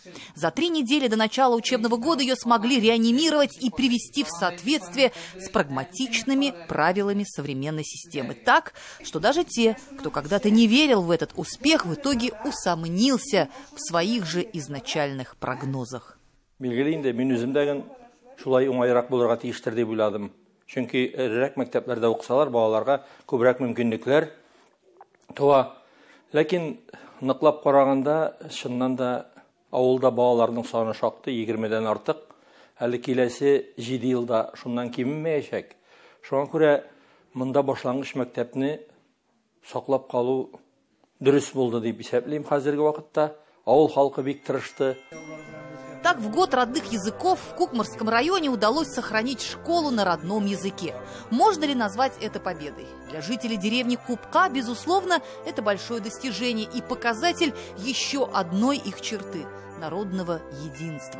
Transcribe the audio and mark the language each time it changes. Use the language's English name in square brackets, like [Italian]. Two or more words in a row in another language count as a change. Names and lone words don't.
[Russian] За 3 недели до начала учебного года ее смогли реанимировать и привести в соответствие с прагматичными правилами современной системы. Так, что даже те, кто когда-то не верил в этот успех, в итоге усомнился в своих же изначальных прогнозах. [Tatar] Чөнки эрерәк мәктәпләрдә укысалар, балаларга күбрәк мөмкинлекләр туа. Ләкин ныклап караганда, чыннан да авылда балаларның саны шактый 20дән артык. Әле киләсе 7 елда шуннан киммәячәк. Шуңа күрә монда башлангыч мәктәпне саклап калу дөрес булды дип исәплим хәзерге вакытта. Авыл халкы бик тырышты. [Russian] Так, в год родных языков в Кукмарском районе удалось сохранить школу на родном языке. Можно ли назвать это победой? Для жителей деревни Купка, безусловно, это большое достижение и показатель еще одной их черты – народного единства.